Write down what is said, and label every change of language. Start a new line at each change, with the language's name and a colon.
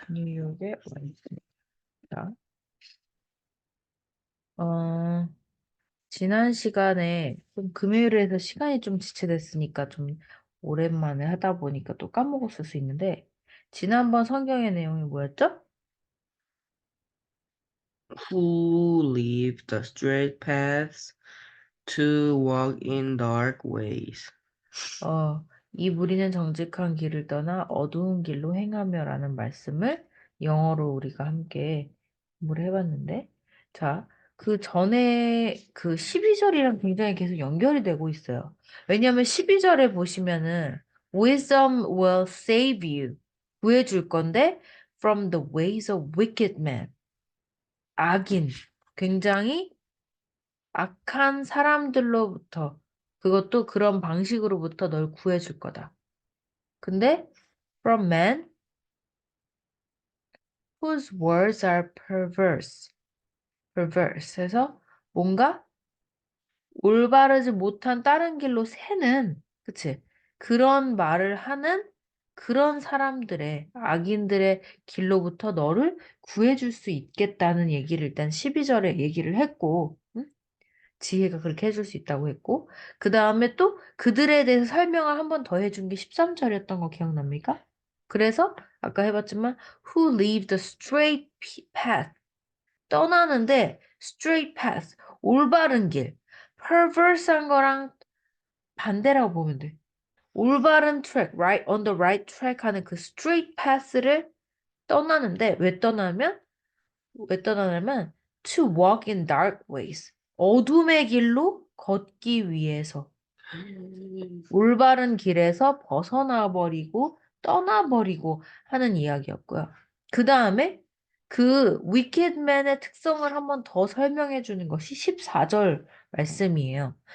Korean: 뉴욕에 와 있습니다. 어, 지난 시간에 좀 금요일에 해서 시간이 좀 지체됐으니까 좀 오랜만에 하다 보니까 또 까먹었을 수 있는데 지난번 성경의 내용이 뭐였죠?
English: Who leave the straight paths to walk in dark ways.
Korean: 이 무리는 정직한 길을 떠나 어두운 길로 행하며라는 말씀을 영어로 우리가 함께 공부를 해봤는데, 자, 그 전에 그 12절이랑 굉장히 계속 연결이 되고 있어요. 왜냐하면 12절에 보시면은
English: Wisdom will save you.
Korean: 구해줄 건데
English: from the ways of wicked men.
Korean: 악인. 굉장히 악한 사람들로부터 그것도 그런 방식으로부터 널 구해줄 거다. 근데
English: from men whose words are perverse
Korean: 해서 뭔가 올바르지 못한 다른 길로 새는 그치? 그런 말을 하는 그런 사람들의 악인들의 길로부터 너를 구해줄 수 있겠다는 얘기를 일단 12절에 얘기를 했고 응? 지혜가 그렇게 해줄 수 있다고 했고, 그 다음에 또 그들에 대해서 설명을 한 번 더 해준 게 13절이었던 거 기억납니까? 그래서 아까 해봤지만,
English: who leave the straight path.
Korean: 떠나는데,
English: straight path.
Korean: 올바른 길. perverse한 거랑 반대라고 보면 돼. 올바른
English: track, right, on the right track 하는 그 straight path를
Korean: 떠나는데, 왜 떠나냐면
English: to walk in dark ways.
Korean: 어둠의 길로 걷기 위해서 올바른 길에서 벗어나 버리고 떠나버리고 하는 이야기였고요. 그 다음에 그 wicked man의 특성을 한번 더 설명해 주는 것이 14절 말씀이에요.